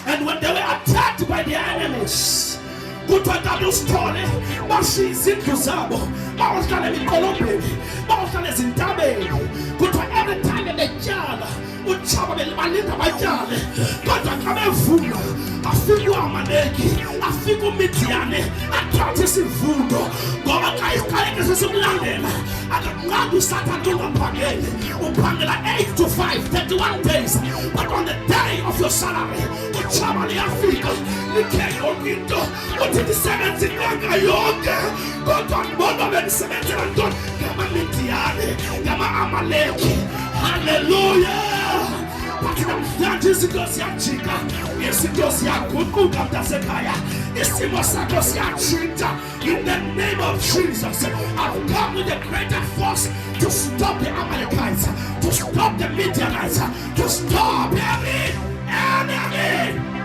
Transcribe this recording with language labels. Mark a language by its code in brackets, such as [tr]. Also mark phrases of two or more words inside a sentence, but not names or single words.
[en] And when they were attacked by their enemies, [xh] kuthatha story bashiya izindlu zabo bawahlala emikolobheni bawahlala ezintabeni kuthiwa every time betyala utshaba balinda batyale kodwa xa bevuna afika uAmaleki afika uMidiyane athathe isivuno ngoba xa isiqaleke sesimlandela akakunqandi uSathane ungaphangeli uphangela [en] 8 to 5 31 days but on the day of your salary [xh] utshaba liyafika likhe yonke into uthi ndisebenza inyanga yonke kodwa ndibona bendisebenzela ntoni ngamaMidiyane ngama-Amaleki. Hallelujah. But namhlanje izinto ziyajika izinto ziyaguquka mntasekhaya isimo sakho siyatshintsha [en] in the name of Jesus. I've come with a greater force to stop the Amalekites, to stop the Midianites, to stop every enemy.